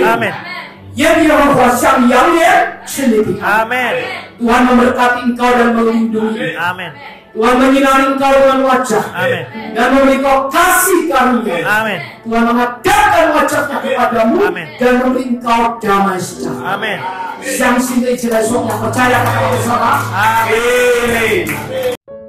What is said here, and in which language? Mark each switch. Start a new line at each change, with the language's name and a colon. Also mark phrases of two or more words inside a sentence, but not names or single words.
Indonesian: Amin.
Chinese: 耶和华向你扬脸，赐你平安。
Indonesian: Amin. Tuhan memberkati engkau dan melindungi. Amin. Tuhan menyinari engkau dengan wajah Amin. dan memberi kau kasih karunia. Amin. Tuhan mengadakan wajahnya kepadamu Amin. dan memberi engkau damai sejahtera. Amin.
Chinese: 相信的一起来说，我们
Indonesian: percaya kepada bersama. Amin.